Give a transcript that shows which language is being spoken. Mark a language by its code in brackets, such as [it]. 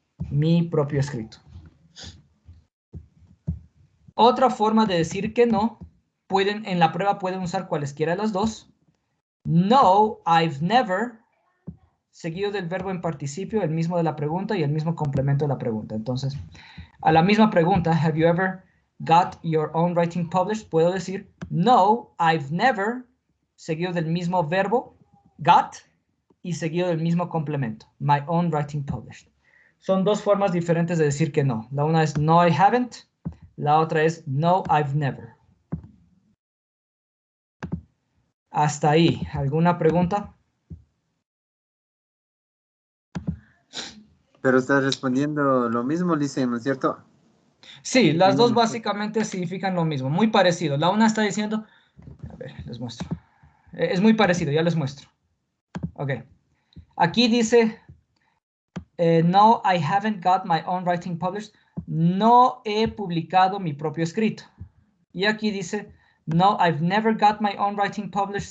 [es] Mi propio escrito. Otra forma de decir que no, en la prueba pueden usar cualesquiera de las dos. [en] No, I've never, [es] seguido del verbo en participio, el mismo de la pregunta y el mismo complemento de la pregunta. Entonces, a la misma pregunta, [en] have you ever got your own writing published? [es] Puedo decir, [en] no, I've never, [es] seguido del mismo verbo, got, y seguido del mismo complemento, [en] my own writing published. [es] Son dos formas diferentes de decir que no. La una es [en] no, I haven't. [es] La otra es [en] no, I've never. [es] Hasta ahí. ¿Alguna pregunta? Pero estás respondiendo lo mismo, Licen, ¿no es cierto? Sí, las dos básicamente significan lo mismo, muy parecido. La una está diciendo, a ver, les muestro. Es muy parecido, ya les muestro. Ok. Aquí dice, [en] no, I haven't got my own writing published. [es] No he publicado mi propio escrito. Y aquí dice, [en] no, I've never got my own writing published.